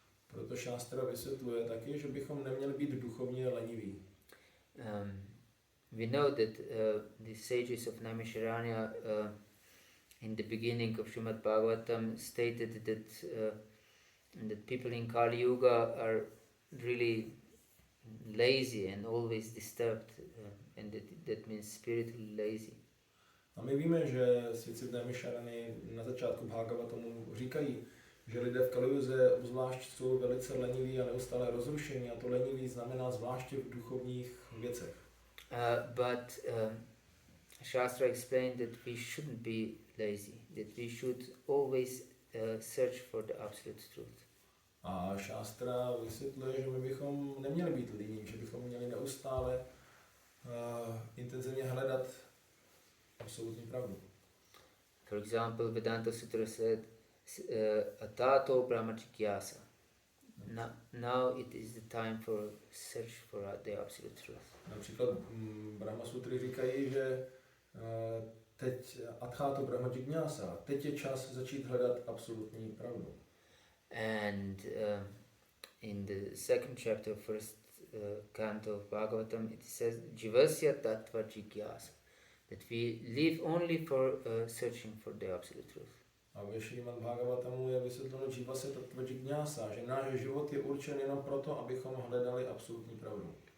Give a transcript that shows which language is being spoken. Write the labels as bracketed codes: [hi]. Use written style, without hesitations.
[cs] Proto Shastra vysvětluje taky, že bychom neměli být duchovně leniví. [en] We know that the sages of Naimisharanya in the beginning of Srimad Bhagavatam stated that people in Kali Yuga are really lazy and always disturbed, and that means spiritually lazy. [cs] A my víme, že svědci Naimisharany na začátku Bhagavatamu říkají, že lidé v Kalijuze obzvlášť jsou velice leniví a neustále rozrušení, a to leniví znamená zvláště v duchovních věcech. [en] But Shastra explained that we shouldn't be lazy, that we should always search for the absolute truth. [cs] A Shastra vysvětluje, že my bychom neměli být líní, že bychom měli neustále intenzivně hledat absolutní pravdu. [en] For example, Vedanta Sutra said, Atato Brahma Jigyasa. Now it is the time for search for the absolute truth. [cs] Například Brahma Sutry říkají, že teď Atato Brahma Jigyasa, teď je čas začít hledat absolutní pravdu. [en] And in the second chapter, first canto of Bhagavatam, it says, Jivasya Tattva Jigyasa, that we live only for searching for the absolute truth. [cs] A ve Šrímad Bhagavatamu je vysvětleno Jivasya Tattva Jigyasa, že náš život je určen jenom proto, abychom hledali absolutní pravdu.